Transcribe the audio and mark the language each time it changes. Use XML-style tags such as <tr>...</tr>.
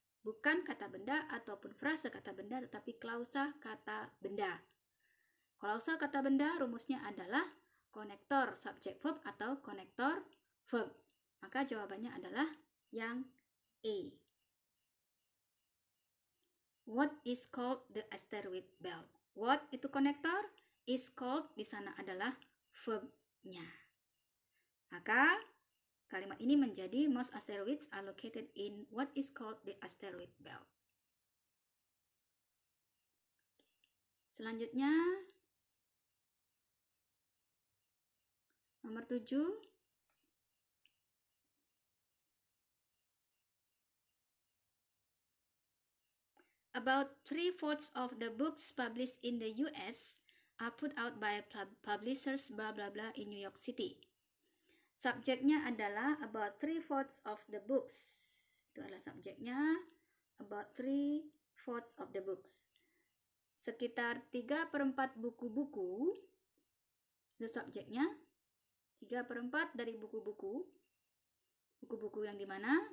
<id>Bukan kata benda ataupun frasa kata benda, tetapi klausa kata benda. Klausa kata benda rumusnya adalah konektor subjek verb atau konektor verb. Maka jawabannya adalah yang A.</id> <en>What is called the asteroid belt? What</en> <id>itu konektor,</id> <en>is called</en> <id>di sana adalah verbnya. Maka kalimat ini menjadi</id> <en>most asteroids are located in what is called the asteroid belt.</en> <id>Selanjutnya nomor 7.</id> <en>About 3/4 of the books published in the US are put out by publishers blah blah blah in New York City.</en> <id>Subjeknya adalah</id> <en>about 3/4 of the books.</en> <id>Itu adalah subjeknya,</id> <en>about 3/4 of the books.</en> <id>Sekitar 3/4 buku-buku. Itu subjeknya. 3/4 dari buku-buku. Buku-buku yang di mana?</id>